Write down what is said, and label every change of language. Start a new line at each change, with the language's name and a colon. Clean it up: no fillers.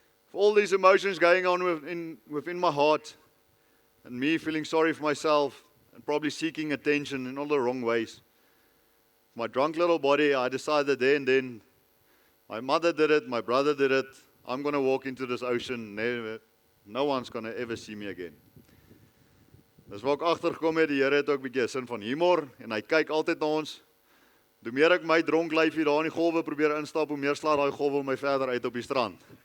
English: For all these emotions going on within my heart and me feeling sorry for myself and probably seeking attention in all the wrong ways. My drunk little body, I decided there and then, my mother did it, my brother did it, I'm going to walk into this ocean, no one's going to ever see me again.
Afrikaans: Dis waar ek agtergekom het, die Here het ook 'n bietjie 'n sin van humor en hy kyk altyd na ons. Hoe meer ek my dronk lyfie daar in die golwe probeer instap, hoe meer slaat daai golwe my verder uit op die strand.